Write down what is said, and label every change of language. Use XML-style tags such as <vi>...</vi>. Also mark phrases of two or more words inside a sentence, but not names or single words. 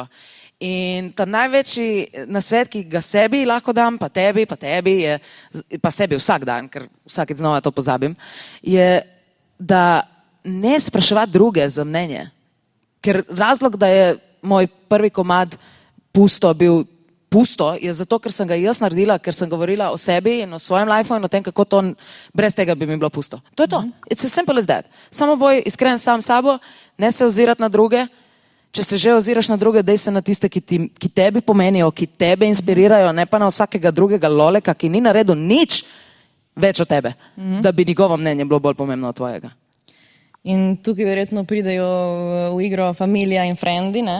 <sl>In ta največji nasvet, ki ga sebi lahko dam, pa tebi, pa sebi vsak dan, ker vsakeč znova to pozabim, je, da ne spraševati druge za mnenje. Ker razlog, da je moj prvi komad bil pusto, je zato, ker sem ga jaz naredila, ker sem govorila o sebi in o svojem lifeu in o tem, kako to brez tega bi mi bilo pusto. To je to.</sl> <en>It's as simple as that.</en> <sl>Samo boj iskren sam sabo, ne se ozirati na druge. Če se že oziraš na druge, dej se na tiste, ki tebi pomenijo, ki tebe inspirirajo, ne pa na vsakega drugega loleka, ki ni naredil nič več od tebe, da bi njegovo mnenje bilo bolj pomembno od tvojega. In tukaj verjetno pridejo v igro familija in frendi, ne?</sl>